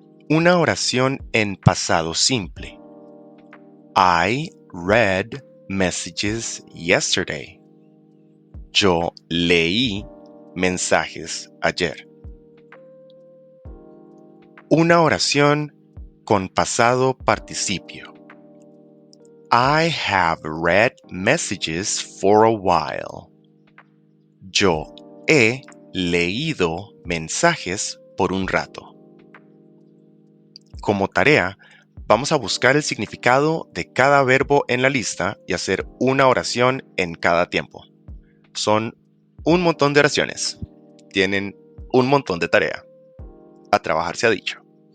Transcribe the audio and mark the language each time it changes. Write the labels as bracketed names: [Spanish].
[Spanish] Una oración en pasado simple, [English] I read messages yesterday. [Spanish] Yo leí mensajes ayer. Una oración con pasado participio. [English] I have read messages for a while. [Spanish] Yo he leído mensajes por un rato. Como tarea, vamos a buscar el significado de cada verbo en la lista y hacer una oración en cada tiempo. Son un montón de oraciones. Tienen un montón de tarea. A trabajar se ha dicho.